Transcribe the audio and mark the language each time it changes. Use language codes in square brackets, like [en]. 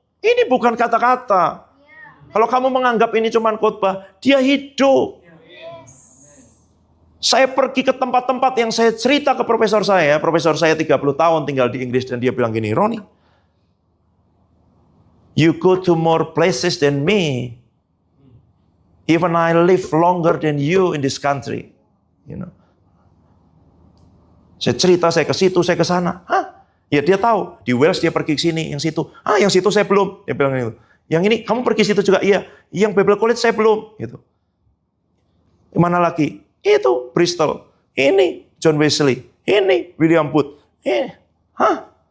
[id] Ini bukan kata-kata. Kalau kamu menganggap ini cuma khotbah, dia hidup. Saya pergi ke tempat-tempat yang saya cerita ke profesor saya 30 tahun tinggal di Inggris, dan dia bilang gini, Roni, [en] you go to more places than me, Even I live longer than you in this country. You know. [id] Saya cerita, saya ke situ, saya ke sana. Hah? Ya dia tahu, di Wales dia pergi ke sini, yang situ. Yang situ saya belum. Dia bilang gitu. Yang ini, kamu pergi situ juga? Iya. Yang Bible College saya belum. Gitu. Mana lagi? Itu Bristol. Ini John Wesley. Ini William Booth. Hah?